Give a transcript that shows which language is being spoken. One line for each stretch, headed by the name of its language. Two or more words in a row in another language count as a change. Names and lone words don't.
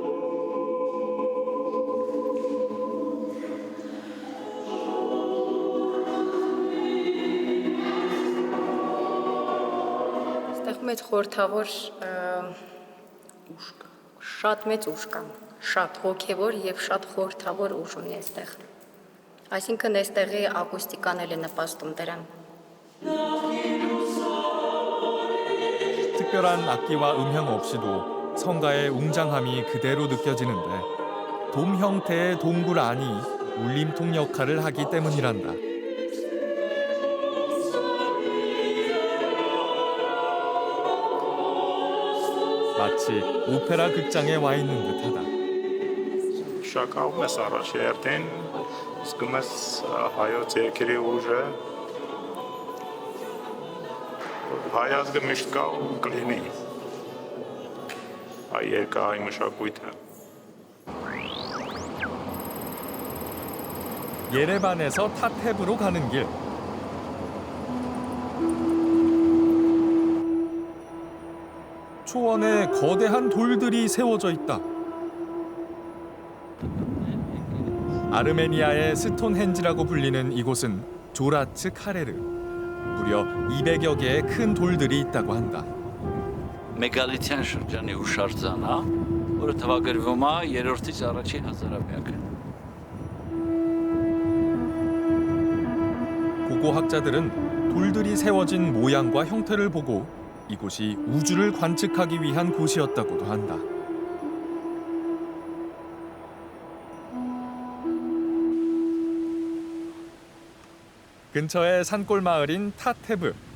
Armenian: Մեծ խորհրդավոր ուժ կա, շատ մեծ ուժ կա, շատ հոգևոր եւ շատ խորհրդավոր ուժ ունի այստեղ։ Այսինքն այստեղի ակուստիկան էլ է նպաստում դրան։
Korean: 특별한 악기와 음향 없이도 성가의 웅장함이 그대로 느껴지는데 돔 형태의 동굴 안이 울림통 역할을 하기 때문이란다. 마치 오페라 극장에 와 있는 듯하다.
Armenian: Շակաում ես առաջ երթին, զգում ես հայոց երկրի ուժը, հայ ազգը միշտ կա ու կլինի, հայ երկը, հայ մշակույթը։
Korean: 예레반에서 타테브로 가는 길. 초원에 거대한 돌들이 세워져 있다. 아르메니아의 스톤헨지라고 불리는 이곳은 조라츠 카레르. 무려 200여 개의 큰 돌들이 있다고 한다.
Armenian: Մեգալիթյան շրջանի հուշարձան, որը թվագրվում է 3-ից առաջի հազարամյակը։
Korean: 고고학자들은 돌들이 세워진 모양과 형태를 보고 이곳이 우주를 관측하기 위한 곳이었다고도 한다. 근처의 산골 마을인 타테브.